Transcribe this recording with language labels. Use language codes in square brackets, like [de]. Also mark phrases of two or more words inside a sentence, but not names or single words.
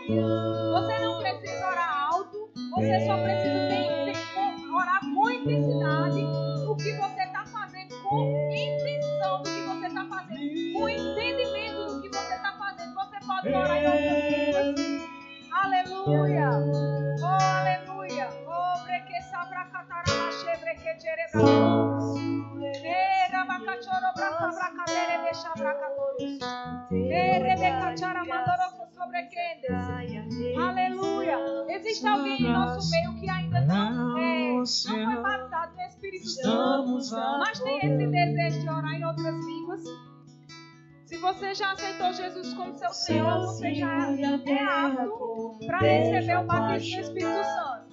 [pt] Você não precisa orar alto, você só precisa orar com intensidade o que você está fazendo, com intenção do que você está fazendo, com entendimento do que você está fazendo. Você pode orar em outras línguas. Aleluia! Oh, aleluia! Oh, breque sabra catarama chebre jerebra. Era bacachoro brasa bracadere deixa bracadores. Rebeca chara mandoro sobre quendes. Aleluia! Existe alguém em nosso meio que ainda não foi batizado no Espírito Santo, mas tem esse desejo de orar em outras línguas? Se você já aceitou Jesus como seu Senhor, você já é apto para receber o batismo do Espírito Santo.